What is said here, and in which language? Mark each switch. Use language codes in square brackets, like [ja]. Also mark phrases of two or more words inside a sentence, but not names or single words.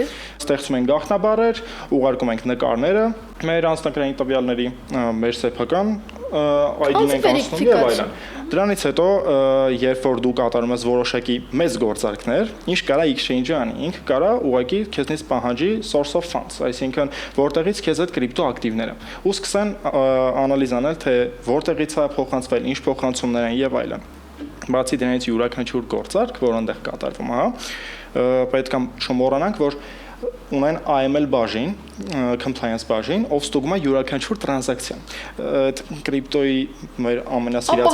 [hy] Ստեղծում ենք գաղտնաբառեր, ուղարկում ենք նկարները մեր անձնագրային տվյալների, մեր սեփական ID-ն ենք անցնում եւ այլն։ Դրանից հետո, երբ որ դու կատարում ես որոշակի մեծ գործարքներ, ինչ կարա exchange-ը անի, ինքը կարա ուղղակի քեզնից պահանջի [en] source of funds, [hy] այսինքն որտեղից քեզ այդ կրիպտո ակտիվները, ու սկսեն անալիզ անել, թե որտեղից է փոխանցվել, ինչ փոխանցումներ են եւ այլն։ Բացի դրանից յուրաքանչյուր գործարք, որ այնտեղ կատարվում է, պետք է չմոռանանք, որ ունեն AML բաժին, compliance բաժին, ով ստուգում է յուրաքանչյուր տրանզակցիա։ Այդ կրիպտոյի մեր ամենասիրած